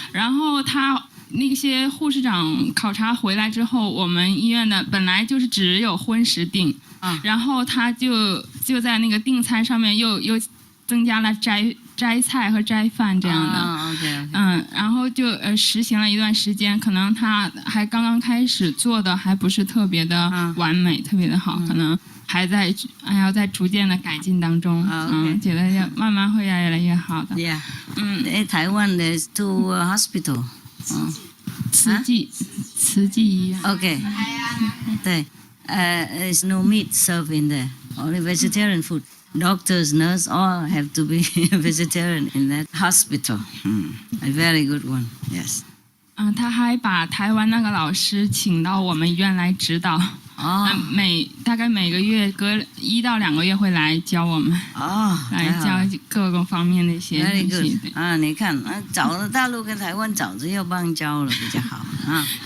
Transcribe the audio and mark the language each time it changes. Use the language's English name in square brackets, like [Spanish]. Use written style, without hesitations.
[Chinese] 然后他那些护士长考察回来之后，我们医院的本来就是只有荤食订，然后他就在那个订餐上面又增加了斋菜和斋饭这样的，然后就实行了一段时间，可能他还刚刚开始做的还不是特别的完美，特别的好，可能还要在逐渐的改进当中，觉得要慢慢会越来越好的。台湾的 [English] two hospital， [Chinese] 慈济医院。 [English] OK， [Chinese] 对， [English] there's no meat served in there, only vegetarian food. Doctors, nurses, all have to be vegetarian in that hospital. A very good one, yes. [Chinese] 他还把台湾那个老师请到我们医院来指导。大概每个月隔1到2个月会来教我们，来教各个方面的一些东西。你看，找了大陆跟台湾早就要帮教了，比较好啊。